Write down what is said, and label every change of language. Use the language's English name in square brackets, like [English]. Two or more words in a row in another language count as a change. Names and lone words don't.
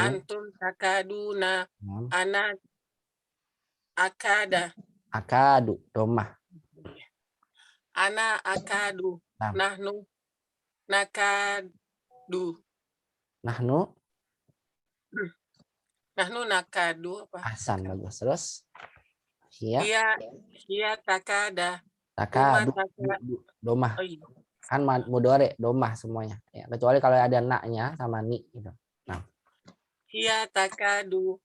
[Arabic] Antum takaduna. [Indonesian] Nah. [Arabic] Ana akada. Akadu, domah. Ana akadu. [Indonesian] Nah. [Arabic] Nahnu nakadu. Nahnu. Nahnu nakadu apa? [Indonesian] Hasan, bagus. Terus. Hiya. [Arabic] Hiya takada. Takadu. Huma [Indonesian] Domah. Oh iya. Kan mudhari, domah semuanya. Ya, kecuali kalau ada naknya sama ni gitu. Nah. [Arabic] Hiya takadu.